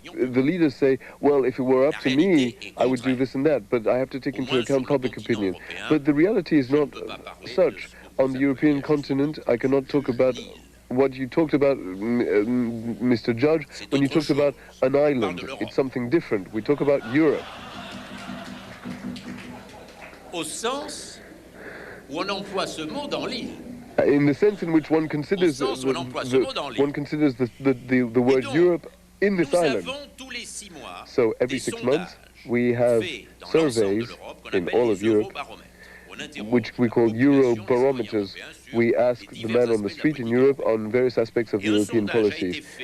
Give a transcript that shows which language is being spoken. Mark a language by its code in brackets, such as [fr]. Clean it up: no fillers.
[en] The leaders say, well, if it were up to me, I would do this and that, but I have to take into account public opinion. But the reality is not such. On the European continent, I cannot talk about what you talked about, Mr. Judge, when you talked about an island. It's something different. We talk about Europe. [fr] Au sens où on emploie ce mot dans l'île. [en] In the sense in which one considers the word Europe in this island. So every 6 months we have surveys in all of Europe, which we call Eurobarometers, we asked the man on the street in Europe on various aspects of European policies.